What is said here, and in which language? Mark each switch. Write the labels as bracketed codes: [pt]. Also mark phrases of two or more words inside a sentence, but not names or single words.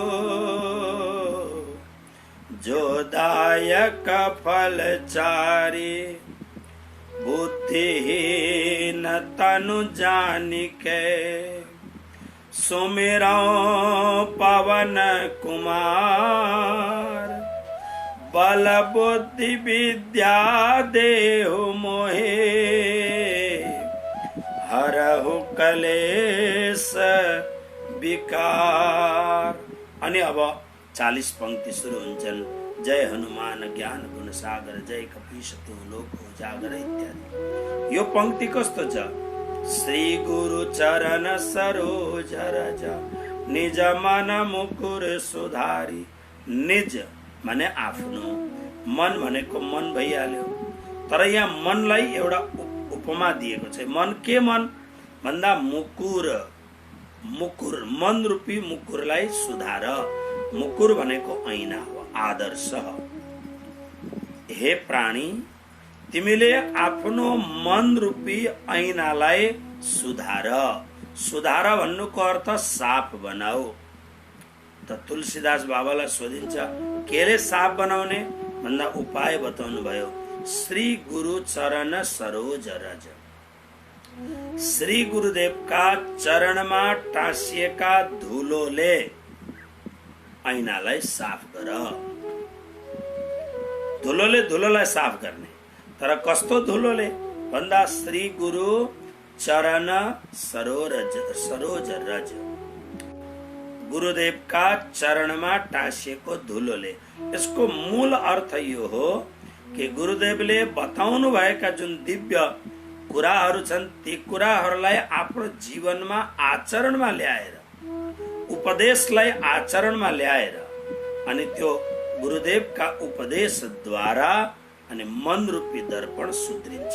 [awa] जो दायक फल चारि बुद्धिहीन तनु जानिके सुमिरौ पवन कुमार बल बुद्धि विद्या देहु मोहे हरहु कलेश विकार। [ne] अनि अब 40 पंक्ति शुरू हुन्छन्। [awa] जय हनुमान ज्ञान गुण सागर जय कपीश तु लोक उजागर इत्यादि। [ne] यो पंक्ति कस्तो छ? [awa] श्री गुरु चरण सरोज रज निज मन मुकुर सुधारी। [ne] निज माने आफ्नो, मन भनेको मन भइहाल्यो, तर यहाँ मनलाई एउटा उपमा दिएको छ। मन के मन भन्दा मुकुर, मुकुर मन रूपी मुकुरलाई सुधार। मुकुर भनेको ऐना हो, आदर्श। हे प्राणी, तिमीले आफ्नो मन रूपी ऐनालाई सुधार। सुधार भन्नुको अर्थ साफ बनाऊ। त तुलसीदास बाबालाई सोधिन्छ, केले साफ बनाउने भन्दा उपाय बताउनु भयो। [awa] श्री गुरु चरण सरोज रज, [ne] श्री गुरुदेवका चरणमा टाँसिएका धुलोले ऐनालाई साफ गर। धुलोले धुलोलाई साफ गर्ने, तर कस्तो धुलोले भन्दा [awa] श्री गुरु चरण सरोज रज, [ne] गुरुदेवका चरणमा टाँसिएको धुलोले। यसको मूल अर्थ यो हो कि गुरुदेवले बताउनु भएका जुन दिव्य कुराहरू छन् ती कुराहरूलाई आफ्नो जीवनमा आचरणमा ल्याएर, उपदेशलाई आचरणमा ल्याएर, अनि त्यो गुरुदेवका उपदेशद्वारा अनि मन रूपी दर्पण सुध्रिन्छ।